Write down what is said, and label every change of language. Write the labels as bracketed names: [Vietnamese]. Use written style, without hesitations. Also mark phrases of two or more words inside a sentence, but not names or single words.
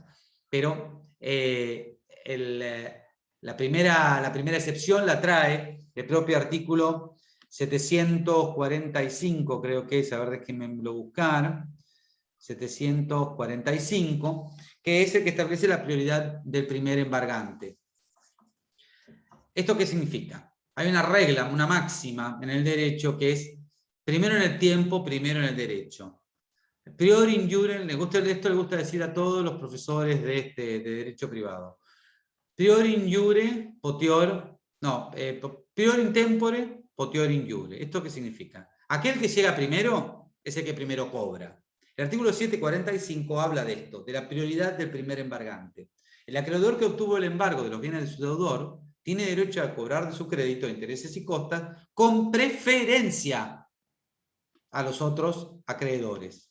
[Spanish] Pero la primera excepción la trae el propio artículo 745, creo que es, a ver, déjenme lo buscar, 745, que es el que establece la prioridad del primer embargante. ¿Esto qué significa? Hay una regla, una máxima en el derecho que es primero en el tiempo, primero en el derecho. [Latin] Prior in iure, [Spanish] esto le gusta decir a todos los profesores de derecho privado. [Latin] Prior in iure, potior, no, prior in tempore, potior in iure. [Spanish] ¿Esto qué significa? Aquel que llega primero es el que primero cobra. El artículo 745 habla de esto, de la prioridad del primer embargante. El acreedor que obtuvo el embargo de los bienes de su deudor tiene derecho a cobrar de su crédito intereses y costas con preferencia a los otros acreedores.